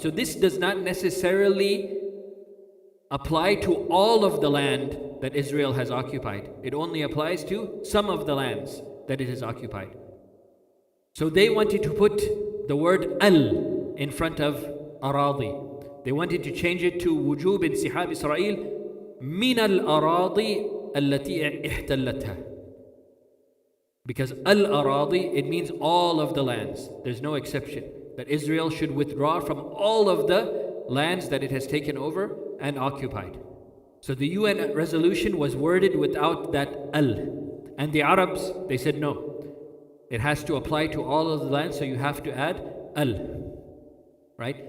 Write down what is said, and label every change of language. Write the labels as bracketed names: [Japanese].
[English] So this does not necessarily apply to all of the land that Israel has occupied. It only applies to some of the lands that it has occupied. So they wanted to put the word al in front of aradi. They wanted to change it to [Arabic] وجوب انسحاب إسرائيل من الأراضي التي احتلتها. [English] Because al-aradi, it means all of the lands. There's no exception. That Israel should withdraw from all of the lands that it has taken over and occupied. So the UN resolution was worded without that al. And the Arabs, they said no. It has to apply to all of the lands, so you have to add al. Right?